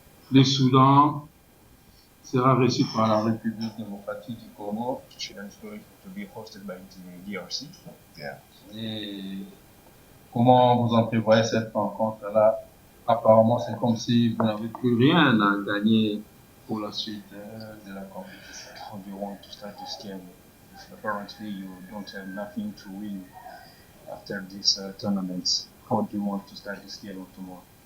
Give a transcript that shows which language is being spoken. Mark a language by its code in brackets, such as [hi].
[fr] Le Soudan sera reçu par la République démocratique du Congo. [en] Sudan is going to be hosted by the DRC. Yeah. [fr] Et comment vous entrevoyez cette rencontre-là? Apparemment, c'est comme si vous n'avez plus rien à gagner pour la suite de la compétition. [en] How do you want to start this game? Apparently, you don't have nothing to win after this tournament. How do you want to start this game tomorrow?